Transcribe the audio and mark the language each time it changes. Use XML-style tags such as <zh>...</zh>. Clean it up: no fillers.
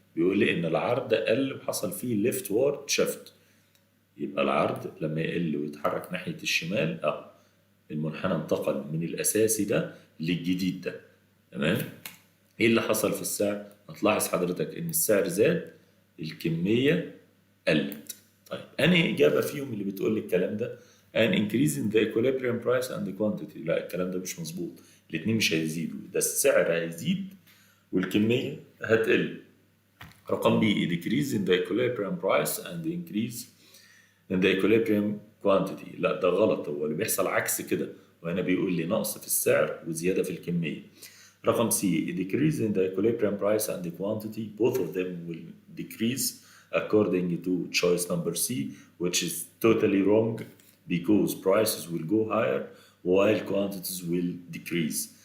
<ar>بيقول لي ان العرض قل وحصل فيه ليفت وورد شيفت. يبقى العرض لما يقل ويتحرك ناحيه الشمال المنحنى انتقل من الاساسي ده للجديد ده. تمام. ايه اللي حصل في السعر؟ هتلاحظ حضرتك ان السعر زاد الكميه قلت. طيب انهي اجابه فيهم اللي بتقول لي الكلام ده؟</ar> <en>an increase in the equilibrium price and the quantity.</en> <ar>لا الكلام ده مش مظبوط. الاثنين مش هيزيدوا، ده السعر هيزيد والكميه هتقل.</ar> <en>رقم B a decrease in the equilibrium price and the increase in the equilibrium quantity.</en> <ar>لا ده غلط، هو اللي بيحصل عكس كده، وهنا بيقول لي نقص في السعر وزياده في الكميه.</ar> <en>رقم C a decrease in the equilibrium price and the quantity. Both of them will decrease according to choice number C, which is totally wrong because prices will go higher while quantities will decrease.</en>